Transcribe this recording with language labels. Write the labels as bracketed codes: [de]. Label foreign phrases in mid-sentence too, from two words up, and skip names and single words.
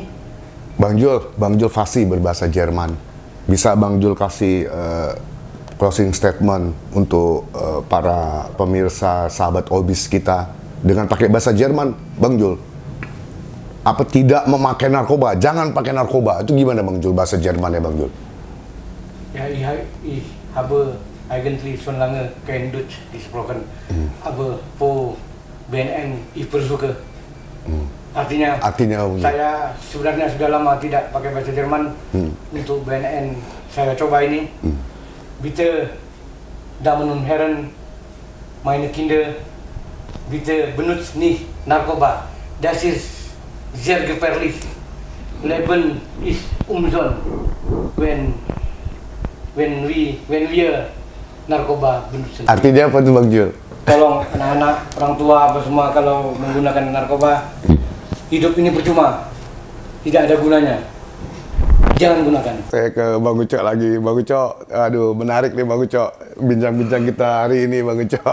[id] Bang Jul fasih berbahasa Jerman. Bisa Bang Jul kasih [en] closing statement [id] untuk para pemirsa sahabat Obis kita dengan pakai bahasa Jerman, Bang Jul? Apa tidak memakai narkoba? Jangan pakai narkoba. Itu gimana Bang Jul bahasa Jerman ya, Bang Jul? [de] Ja, ich habe eigentlich schon lange kein Deutsch gesprochen, aber vor BNN ich versuche. [id] Artinya saya sebenarnya sudah lama tidak pakai bahasa Jerman. Untuk BNN saya coba ini. [de] Bitte, Damen und Herren, meine Kinder, bitte benutzt nicht Narkoba. Das ist sehr gefährlich. Leben ist umsonst, wenn wir narkoba benutzen. [id] Artinya apa tuh Bang Jul? Tolong anak-anak, orang tua, apa semua kalau menggunakan narkoba, hidup ini percuma, tidak ada gunanya. Jangan gunakan. Saya ke Bang Ucok lagi. Bang Ucok, aduh menarik nih Bang Ucok. Bincang-bincang kita hari ini Bang Ucok.